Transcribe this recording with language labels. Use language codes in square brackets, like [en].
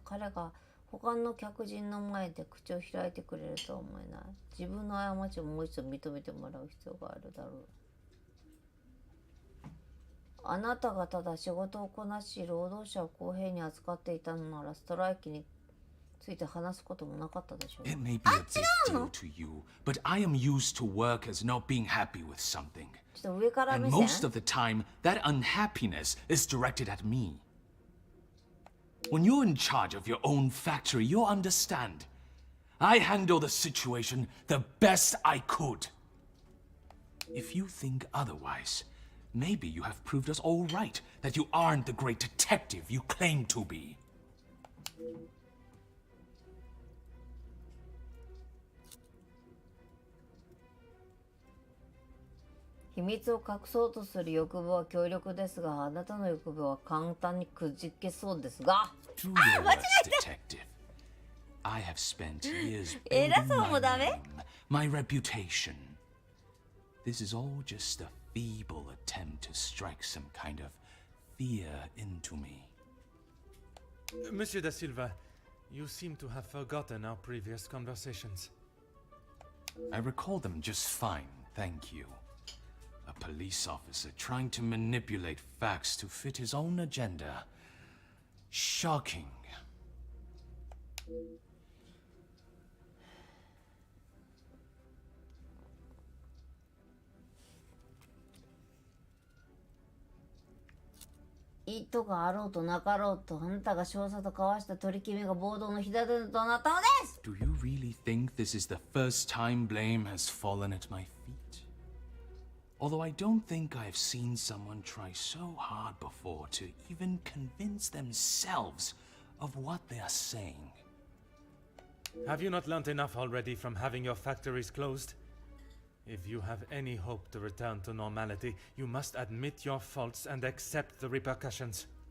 [ja] 彼が他の客人の前で口を開いてくれるとは思えない。自分の過ちをもう一度認めてもらう必要があるだろう。あなたがただ仕事をこなし、労働者を公平に扱っていたのなら、ストライキについて話すこともなかったでしょう。 [en] It may be a big deal to you, but I am used to work as not being happy with something. [ja] ちょっと上から目 [en] And [ja] 線。 [en] most of the time, that unhappiness is directed at me. When you're in charge of your own factory, you'll understand. I handle the situation the best I could. If you think otherwise, maybe you have proved us all right that you aren't the great detective you claim to be. [ja] 秘密を隠そうとする欲望は強力ですが、あなたの欲望は簡単にくじけそうですが。 [en] Do your worst, detective. I have spent years building my name, my reputation. This is all just a feeble attempt to strike some kind of fear into me. Monsieur da Silva, you seem to have forgotten our previous conversations. I recall them just fine, thank you. A police officer trying to manipulate facts to fit his own agenda. Shocking. [ja] 意図があろうとなかろうと、あなたが少佐と交わした取り決めが暴動の火種となったのです。 [en] Do you really think this is the first time blame has fallen at my feet? Although I don't think I've seen someone try so hard before to even convince themselves of what they are saying. Have you not learnt enough already from having your factories closed? If you have any hope to return to normality, you must admit your faults and accept the repercussions.